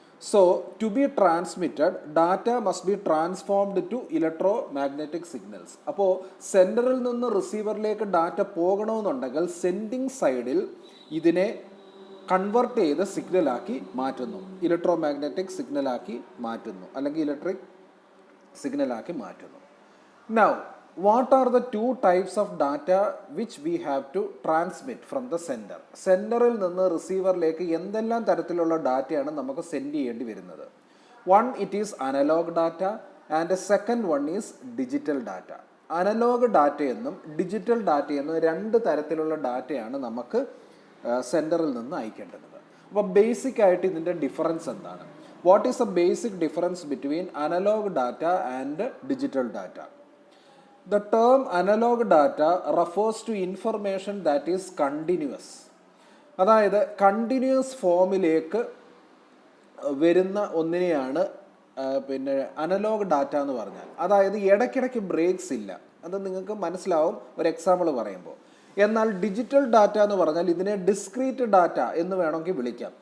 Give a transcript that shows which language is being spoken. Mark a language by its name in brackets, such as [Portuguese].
[English] So to be transmitted data must be transformed to electromagnetic signals. [Malayalam] അപ്പോൾ സെൻഡറിൽ നിന്ന് റിസീവറിലേക്ക് data പോകണമെന്നുണ്ടെങ്കിൽ sending സൈഡിൽ ഇതിനെ കൺവേർട്ട് ചെയ്ത് സിഗ്നലാക്കി മാറ്റുന്നു, ഇലക്ട്രോ മാഗ്നറ്റിക് സിഗ്നലാക്കി മാറ്റുന്നു, അല്ലെങ്കിൽ ഇലക്ട്രിക് സിഗ്നലാക്കി മാറ്റുന്നു. [English] Now, what are the two types of data which we have to transmit from the sender? [Malayalam] സെൻഡറിൽ നിന്ന് റിസീവറിലേക്ക് എന്തെല്ലാം തരത്തിലുള്ള ഡാറ്റയാണ് നമുക്ക് സെൻഡ് ചെയ്യേണ്ടി വരുന്നത്? [English] One, it is analog data and the second one is digital data. [Malayalam] Analogue ഡാറ്റയെന്നും digital ഡാറ്റയെന്നും രണ്ട് തരത്തിലുള്ള ഡാറ്റയാണ് നമുക്ക് സെൻഡറിൽ നിന്ന് അയക്കേണ്ടത്. അപ്പോൾ ബേസിക് ആയിട്ട് ഇതിൻ്റെ ഡിഫറൻസ് എന്താണ്? [English] What is the basic difference between analog data and digital data? The term analog data refers to information that is continuous. [Malayalam] അതായത് കണ്ടിന്യൂസ് ഫോമിലേക്ക് വരുന്ന ഒന്നിനെയാണ് അനലോഗ് ഡാറ്റ എന്ന് പറഞ്ഞാൽ. അതായത് ഇടയ്ക്കിടയ്ക്ക് ബ്രേക്സ് ഇല്ല. അത് നിങ്ങൾക്ക് മനസ്സിലാവും ഒരു എക്സാമ്പിൾ പറയുമ്പോൾ. എന്നാൽ ഡിജിറ്റൽ ഡാറ്റ എന്ന് പറഞ്ഞാൽ ഇതിനെ ഡിസ്ക്രീറ്റ് ഡാറ്റ എന്ന് വേണമെങ്കിൽ വിളിക്കാം.